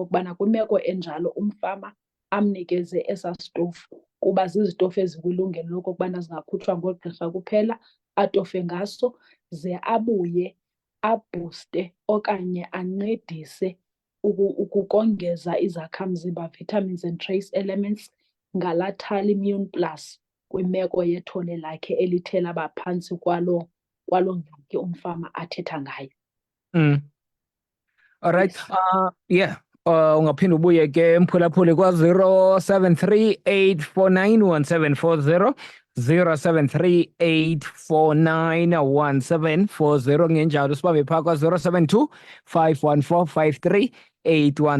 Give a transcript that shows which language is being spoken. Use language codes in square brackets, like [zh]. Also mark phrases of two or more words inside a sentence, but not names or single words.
[xh] okokubana kwimeko enjalo umfama amnikeze esa sitofu kuba zizitofu ezikwilungelo lokokubana zingakhutshwa ngoogqirha kuphela, atofe ngaso, ze abuye abhuste okanye ancedise ukongeza izakhamzimba, [en] vitamins and trace elements, [xh] ngalaa Thallium Plus kwimeko yethole lakhe elithe laba phantsi kwaloo ngxaki umfama athetha ngayo. [en] All right. Yes. Yeah. [xh] Ungaphinda ubuye ke mphulaphuli kwa 0738491740, 0738491740, ngenjalo sibambe phaa kwa 072-514-5381.